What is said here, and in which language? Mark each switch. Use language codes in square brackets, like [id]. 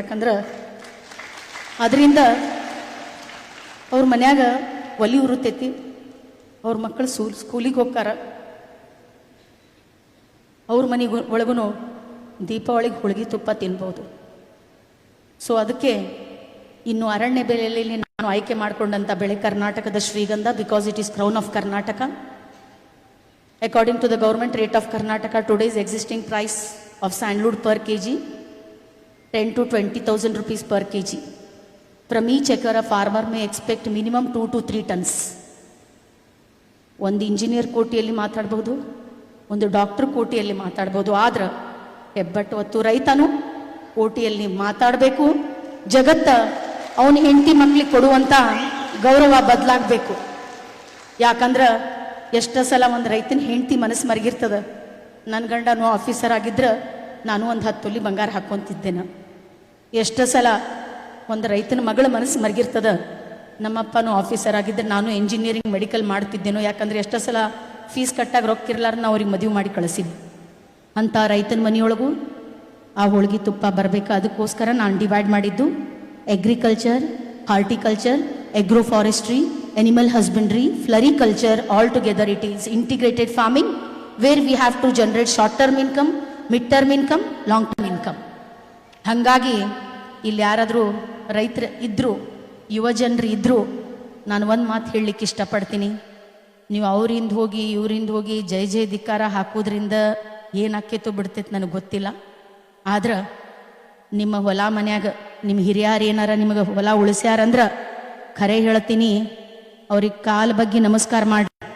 [kn] ಯಾಕಂದ್ರೆ ಅದರಿಂದ ಅವ್ರ ಮನ್ಯಾಗ ಒಲಿ ಉರುತೈತಿ, ಅವ್ರ ಮಕ್ಕಳು ಸ್ಕೂಲಿಗೆ ಹೋಗ್ತಾರ, ಅವ್ರ ಮನೆಗೆ ಒಳಗೂ ದೀಪಾವಳಿಗೆ ಹೋಳಿಗೆ ತುಪ್ಪ ತಿನ್ಬೋದು. ಸೊ ಅದಕ್ಕೆ ಇನ್ನು ಅರಣ್ಯ ಬೆಲೆಯಲ್ಲಿ ನಾನು ಆಯ್ಕೆ ಮಾಡಿಕೊಂಡಂಥ ಬೆಳೆ ಕರ್ನಾಟಕದ ಶ್ರೀಗಂಧ, [en] Because it is crown of Karnataka. According to the government rate of Karnataka, today's existing price of sandalwood per kg 10 to 20,000 rupees per kg. From each acre, a farmer may expect minimum 2 to 3 tons. [kn] ಒಂದು engineer ಕೋಟಿಯಲ್ಲಿ ಮಾತಾಡ್ಬೋದು, ಒಂದು doctor ಕೋಟಿಯಲ್ಲಿ ಮಾತಾಡ್ಬೋದು. ಆದ್ರೆ ಹೆಬ್ಬಟ್ಟು ಹೊತ್ತು ರೈತನು ಕೋಟಿಯಲ್ಲಿ ಮಾತಾಡಬೇಕು. ಜಗತ್ತ ಅವನ ಹೆಂಡತಿ ಮಕ್ಳಿಗೆ ಕೊಡುವಂಥ ಗೌರವ ಬದಲಾಗಬೇಕು. ಯಾಕಂದ್ರೆ ಎಷ್ಟೋ ಸಲ ಒಂದು ರೈತನ ಹೆಂಡತಿ ಮನಸ್ಸು ಮರಗಿರ್ತದ. ನನ್ನ ಗಂಡನು ಆಫೀಸರ್ ಆಗಿದ್ರೆ ನಾನು ಒಂದು 10 ತೊಲಿ ಬಂಗಾರ ಹಾಕ್ಕೊಂತಿದ್ದೇನೆ. ಎಷ್ಟೋ ಸಲ ಒಂದು ರೈತನ ಮಗಳ ಮನಸ್ಸು ಮರಗಿರ್ತದ, ನಮ್ಮಪ್ಪನೂ ಆಫೀಸರ್ ಆಗಿದ್ದರೆ ನಾನು ಇಂಜಿನಿಯರಿಂಗ್ ಮೆಡಿಕಲ್ ಮಾಡ್ತಿದ್ದೇನೋ. ಯಾಕಂದರೆ ಎಷ್ಟೋ ಸಲ ಫೀಸ್ ಕಟ್ಟಾಗ ರೊಕ್ಕಿರ್ಲಾರ ನಾವು ಅವ್ರಿಗೆ ಮದುವೆ ಮಾಡಿ ಕಳಿಸಿದ್ವಿ. ಅಂಥ ರೈತನ ಮನೆಯೊಳಗೂ ಆ ಹೋಳಿಗೆ ತುಪ್ಪ ಬರಬೇಕು. ಅದಕ್ಕೋಸ್ಕರ ನಾನು ಡಿವೈಡ್ ಮಾಡಿದ್ದು [en] Agriculture, horticulture, agro forestry, animal husbandry, floriculture, all together it is integrated farming where we have to generate short term income, mid term income, long term income. [kn] ಹಾಗಾಗಿ ಇಲ್ಲಿ ಯಾರಾದರೂ ರೈತರು ಇದ್ದರು, ಯುವ ಜನರು ಇದ್ದರು, ನಾನು ಒಂದು ಮಾತು ಹೇಳಲಿಕ್ಕೆ ಇಷ್ಟಪಡ್ತೀನಿ. ನೀವು ಅವರಿಂದ ಹೋಗಿ ಇವರಿಂದ ಹೋಗಿ ಜೈ ಜೈ ಧಿಕ್ಕಾರ ಹಾಕೋದ್ರಿಂದ ಏನಾಕೇತೋ ಬಿಡ್ತೈತೆ ನನಗೆ ಗೊತ್ತಿಲ್ಲ. ಆದ್ರೆ ನಿಮ್ಮ ಹೊಲ ಮನ್ಯಾಗ ನಿಮ್ಮ ಹಿರಿಯರು ಏನಾರ ನಿಮಗೆ ಹೊಲ ಉಳಿಸ್ಯಾರಂದ್ರೆ ಖರೆ ಹೇಳ್ತೀನಿ, ಅವ್ರಿಗೆ ಕಾಲ ಬಗ್ಗೆ ನಮಸ್ಕಾರ ಮಾಡಿ.